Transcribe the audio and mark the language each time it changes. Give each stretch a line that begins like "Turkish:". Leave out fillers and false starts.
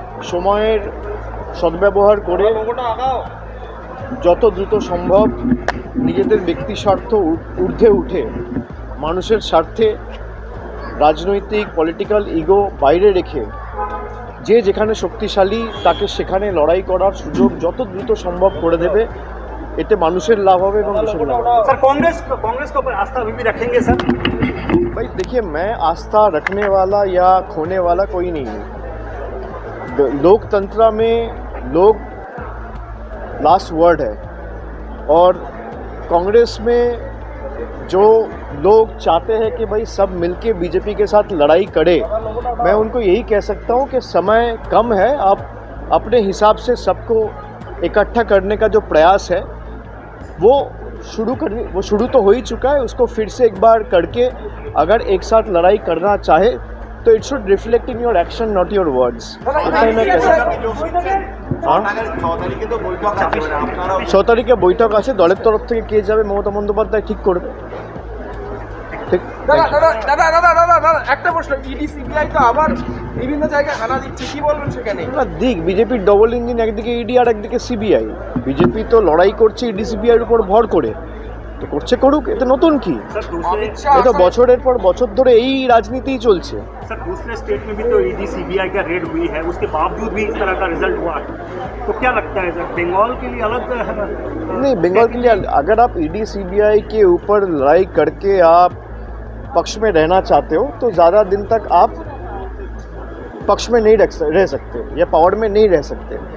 Bangla: সময়ের সদ্ব্যবহার করে যত দ্রুত সম্ভব নিজেদের ব্যক্তি স্বার্থ ঊর্ধ্বে উঠে মানুষের স্বার্থে রাজনৈতিক পলিটিক্যাল ইগো বাইরে রেখে যে যেখানে শক্তিশালী তাকে সেখানে লড়াই করার সুযোগ যত দ্রুত সম্ভব করে দেবে, এতে মানুষের লাভ হবে এবং দেশের লাভ হবে।
Hindi: सर कांग्रेस के ऊपर आस्था अभी भी रखेंगे सर? भाई देखिए, मैं आस्था रखने वाला या खोने वाला कोई नहीं है। लोकतंत्र में लोग लास्ट वर्ड है और कांग्रेस में जो लोग चाहते हैं कि भाई सब मिलके बीजेपी के साथ लड़ाई करे, मैं उनको यही कह सकता हूं कि समय कम है। आप अपने हिसाब से सबको इकट्ठा करने का जो प्रयास है वो शुरू तो हो ही चुका है। उसको फिर से एक बार करके अगर एक साथ लड़ाई करना चाहे तो
English: It should reflect in your action, not your words.
Hindi: इतना ही मैं कह सकता हूँ।
Bangla: 6 তারিখে বৈঠক আছে, দলের তরফ থেকে কে যাবে মমতা বন্দ্যোপাধ্যায় ঠিক করবে। ঠিক দাদা একটা প্রশ্ন, ইডি সিবিআই তো আবার বিভিন্ন জায়গায় হানা দিচ্ছে, কি বলবেন সেখানে? দিক বিজেপির ডবল ইঞ্জিন, একদিকে ইডি আর একদিকে সিবিআই। বিজেপি তো লড়াই করছে ইডি সিবিআইয়ের উপর ভর করে, তো করছে করুক, এতে নতুন কি? এ তো বছরের পর বছর ধরে এই রাজনীতিই চলছে।
Hindi: सर दूसरे स्टेट में भी तो ईडी सीबीआई का रेड हुई है, उसके बावजूद भी इस तरह का रिजल्ट हुआ, तो क्या लगता है सर बंगाल के लिए अलग नहीं, बंगाल के लिए अगर आप ईडी सीबीआई के ऊपर लड़ाई करके आप पक्ष में रहना चाहते हो तो ज़्यादा दिन तक आप पक्ष में नहीं रह सकते या पावर में नहीं रह सकते।